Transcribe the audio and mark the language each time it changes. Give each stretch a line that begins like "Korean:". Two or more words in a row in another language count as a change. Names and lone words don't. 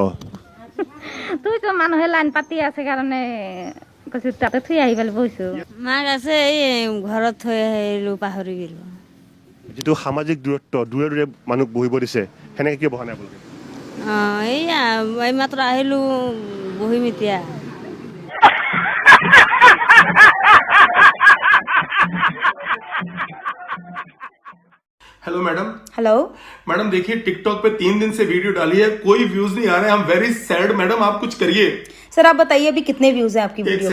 Assamese: তুইতো মানুহে লাইন পাতি আছে কাৰণে কৈছো তাতে থৈ আহি পেলাই বহিছো। মাক আছে এই ঘৰত থৈ আহিলো, পাহৰি গলো। যিটো সামাজিক দূৰত্ব, দূৰে দূৰে মানুহ বহিব দিছে, সেনেকে কিয় বহা নাই আপোনালোকে? এইয়া এইমাত্ৰ আহিলো, বহিম এতিয়া।
English: hello madam. हेलो
Hindi: मैडम देखिए टिकटॉक पे 3 दिन से वीडियो डाली है, कोई व्यूज नहीं आ रहे, हम
English: very sad madam,
Hindi: आप कुछ करिए। सर आप बताइए अभी कितने व्यूज हैं आपकी वीडियो